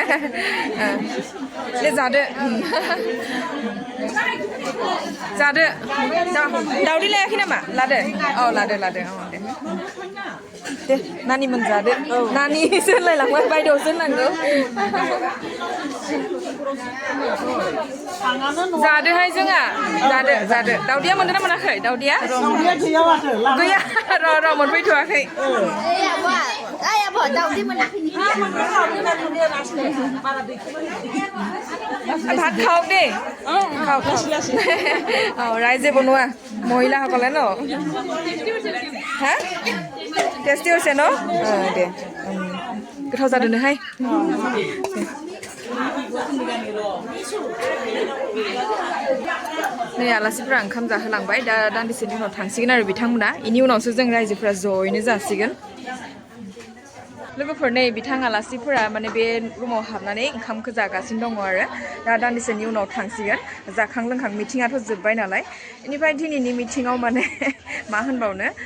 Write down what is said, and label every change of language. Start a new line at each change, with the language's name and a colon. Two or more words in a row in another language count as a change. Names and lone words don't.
Bodo: दे जादो जादो दावदै लायाखै नामा लादो औ लादो लादो औ दे नानि मोनजादो नानि सोलायलांबाय बायदेवसो होननांगौ जादोहाय जोंहा जादो जादो दावदैया मोनदों ना मोनाखै दावदैया गैया र' मोनफैथ'वाखै
Assamese: ভাত খাওক দেই খাওক অঁ ৰাইজে বনোৱা মহিলাসকলে ন হা টেষ্টি হৈছে ন দে
Bodo: गोथाव जादोंनोहाय नै आलासिफोरा ओंखाम जाहोलांबाय दा दान्दिसेनि उनाव थांसिगोन आरो बिथांमोना इनि उनावसो जों रायजोफोरा ज'यैनो जासिगोन लोगोफोर नै बिथां आलासिफोरा माने बे रुमाव हाबनानै ओंखामखौ जागासिनो दङ आरो दा दान्दिसेनि उनाव थांसिगोन जाखां लोंखां मिटिङाथ' जोब्बाय नालाय बेनिफ्राय दिनैनि मिटिङाव माने मा होनबावनो